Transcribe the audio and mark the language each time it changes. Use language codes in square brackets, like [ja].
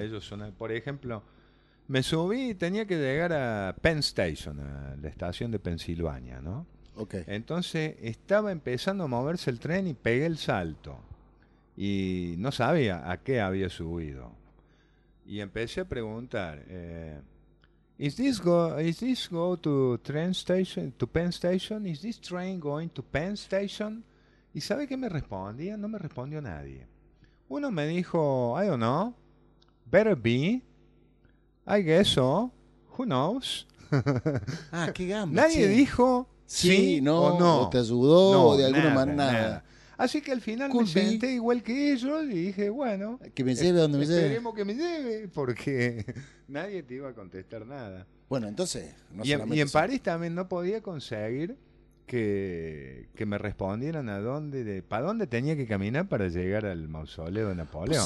[es] Ellos son, por ejemplo, me subí y tenía que llegar a Penn Station, a la estación de Pensilvania, ¿no? Ok. Entonces estaba empezando a moverse el tren y pegué el salto. Y no sabía a qué había subido. Y empecé a preguntar... [en] Is this train going to Penn Station? Is this train going to Penn Station? [es] ¿Y sabe qué me respondía? No me respondió nadie. Uno me dijo, [en] I don't know, better be, I guess so, who knows? [es] Ah, qué gamba. Nadie dijo sí o no. O te ayudó de alguna manera. Así que al final me senté igual que ellos y dije, bueno, que me lleve donde me lleve. Esperemos que me lleve, porque nadie te iba a contestar nada. Bueno, entonces... Y en París también no podía conseguir que me respondieran para dónde tenía que caminar para llegar al mausoleo de Napoleón.